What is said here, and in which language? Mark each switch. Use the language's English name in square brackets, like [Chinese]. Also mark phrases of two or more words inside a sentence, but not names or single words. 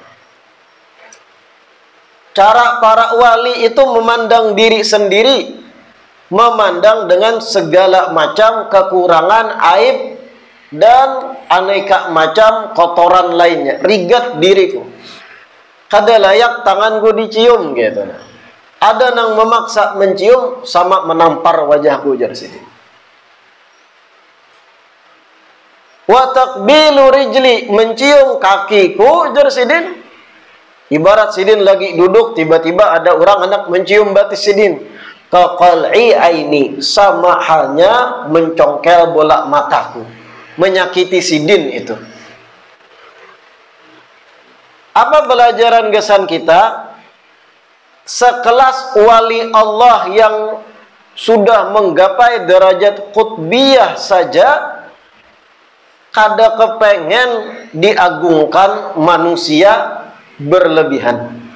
[Indonesian] Cara para wali itu memandang diri sendiri, memandang dengan segala macam kekurangan, aib, dan aneka macam kotoran lainnya. [Banjar] Rigat diriku, kada layak tanganku dicium gitu. [Indonesian] Ada yang memaksa mencium sama menampar wajahku, [Banjar] jar Sidin. [Arabic] وتقبيل رجلي, [Indonesian] mencium kakiku, [Banjar] jar Sidin. [Indonesian] Ibarat Sidin lagi duduk, tiba-tiba ada orang hendak mencium batis Sidin. [Arabic] كقلع عيني, [Indonesian] sama halnya mencongkel bola mataku, menyakiti Sidin itu. Apa pelajaran kesan kita? Sekelas wali Allah yang sudah menggapai derajat qutbiyah saja kada kepengen diagungkan manusia berlebihan.